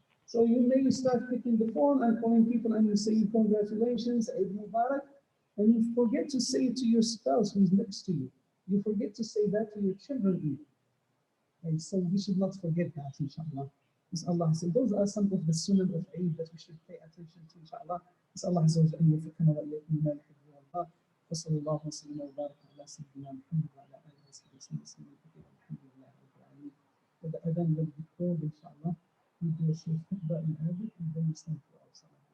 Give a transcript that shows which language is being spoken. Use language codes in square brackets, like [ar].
[en] So you may start picking the phone and calling people and you say congratulations, Eid Mubarak, and you forget to say it to your spouse who's next to you. You forget to say that to your children even. And so we should not forget that, inshallah. As Allah said, those are some of the sunnah of Eid that we should pay attention to, inshallah. As Allah Azza wa Jalla [ar] أن يوفقنا وإياكم لما يحب ويرضى. وصلى الله وسلم وبارك على سيدنا محمد وعلى آله وصحبه وسلم كثيرا. الحمد لله رب العالمين. [en] The adhan will be called, inshallah. We do a short khutbah in Arabic and then we stand for our salah.